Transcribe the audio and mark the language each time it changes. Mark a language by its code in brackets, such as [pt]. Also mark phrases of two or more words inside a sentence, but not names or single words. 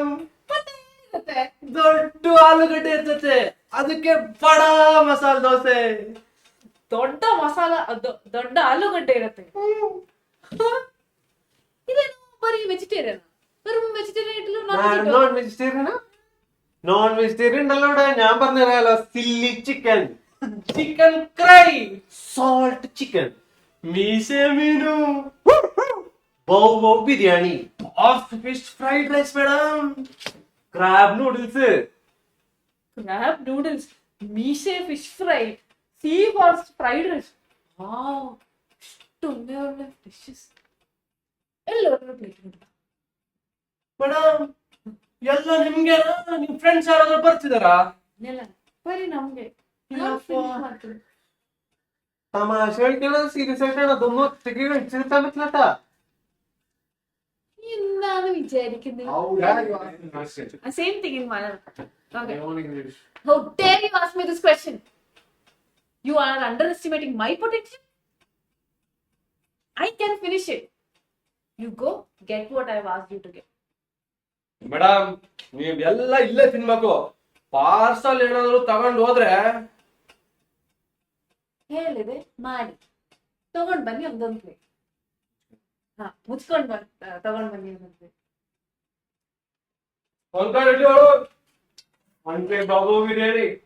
[kn] ಮತ್ತೆ ಏನಿರುತ್ತೆ? ದೊಡ್ಡ ಆಲೂಗಡ್ಡೆ ಇರ್ತತೆ, ಅದಕ್ಕೆ ಬಡಾ ಮಸಾಲ ದೋಸೆ. ದೊಡ್ಡ ಮಸಾಲ, ದೊಡ್ಡ ಆಲೂಗಡ್ಡೆ ಇರುತ್ತೆ. ಇದೇನು ಬರೀ ವೆಜಿಟೇರಿಯನ್? [ml] വെറും വെജിറ്റേറിയൻ ആയിട്ടുള്ള [en] non vegetarian? non vegetarian [ml] ഉണ്ടല്ലോ ഇവിടെ. ഞാൻ പറഞ്ഞുതരാലോ. സില്ലി ചിക്കൻ, [kn] ಚಿಕನ್ ಕ್ರೈ, [ml] സോൾട്ട് ചിക്കൻ, [kn] ಮೀಸೆ ಮೀನು, [ml] ബൗ ബൗ ബിരിയാണി, [kn] ಆಫ್ ಫಿಶ್ ಫ್ರೈಡ್ ರೈಸ್ ಮೇಡಮ್, [ml] ക്രാബ് നൂഡിൽസ്, [kn] ಕ್ರಾಬ್ ನೂಡಲ್ಸ್, ಮೀಸೆ ಫಿಶ್ ಫ್ರೈ, ಸೀ ಬಾಲ್ಸ್ ಫ್ರೈಡ್ ರೈಸ್. ವಾವ್, ಎಷ್ಟು ಒಳ್ಳೆ ಒಳ್ಳೆ ಡಿಶಸ್. ಎಲ್ಲರೂ ಪ್ಲೇಟ್ ಕೊಡ್ತಾ. ಮೇಡಮ್ ಎಲ್ಲ ನಿಮ್ಗೆನಾ? ನಿಮ್ ಫ್ರೆಂಡ್ಸ್ ಯಾರಾದ್ರೂ ಬರ್ತಿದಾರಾ? ಇಲ್ಲ, ಬರೀ ನಮ್ಗೆ. [ml] തമാശ കളിക്കണത് സീരിയസ് ആയിട്ടാണ്. അതൊന്നും ഒറ്റയ്ക്ക് കഴിച്ചെടുക്കാൻ പറ്റില്ലട്ടാ. എന്താണ് വിചാരിക്കുന്നത്? [en] How dare you ask me this question? Same thing in Malayalam. Okay. I want English. How dare you ask me this question? You are underestimating my potential. I can finish it. You go get what I've asked you to get. [kn] ಮೇಡಮ್ ನೀವ್ ಎಲ್ಲ ಇಲ್ಲೇ ತಿನ್ಬೇಕು. ಪಾರ್ಸಲ್ ಏನಾದ್ರು ತಗೊಂಡು ಹೋದ್ರೆ ಹೇಳಿದೆ ಮಾಡಿ ತಗೊಂಡ್ ಬನ್ನಿ ಒಂದೊಂದ್ ಪ್ಲೇಟ್. ಹಾ ಮುಚ್ಕೊಂಡ್ ತಗೊಂಡ್ ಬನ್ನಿ ಒಂದೊಂದ್ ಪ್ಲೇಟ್. ಒಂದ್ ಕಡೆ ಇಡ್ಲಿ ಅವಳು ಒಂದ್ ಪ್ಲೇಟ್ ಬಾಬು ಬಿರಿಯಾನಿ.